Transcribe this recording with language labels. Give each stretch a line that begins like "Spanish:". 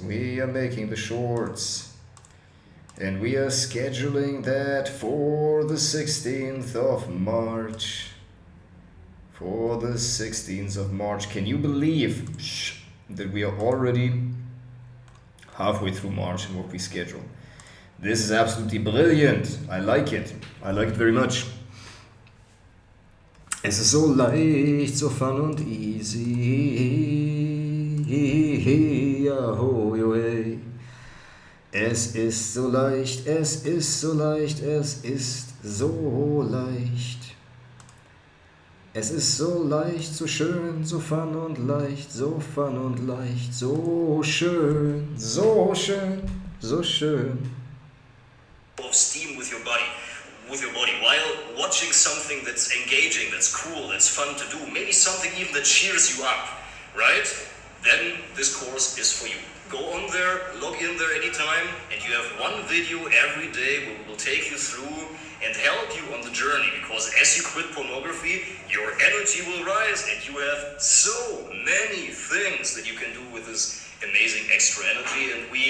English: We are making the shorts. And we are scheduling that for the 16th of March. For the 16th of March. Can you believe that we are already halfway through March in what we schedule? This is absolutely brilliant. I like it. I like it very much.
German: Es ist so leicht, so fun und easy. Yahoo, yo, hey. Es ist so leicht, es ist so leicht, es ist so leicht. Es ist so leicht, so schön, so fun und leicht, so fun und leicht, so schön, so schön, so schön.
English: Of steam with your body while watching something that's engaging, that's cool, that's fun to do, maybe something even that cheers you up, right? Then this course is for you. Go on there, log in there anytime, and you have one video every day where we will take you through and help you on the journey, because as you quit pornography, your energy will rise and you have so many things that you can do with this amazing extra energy, and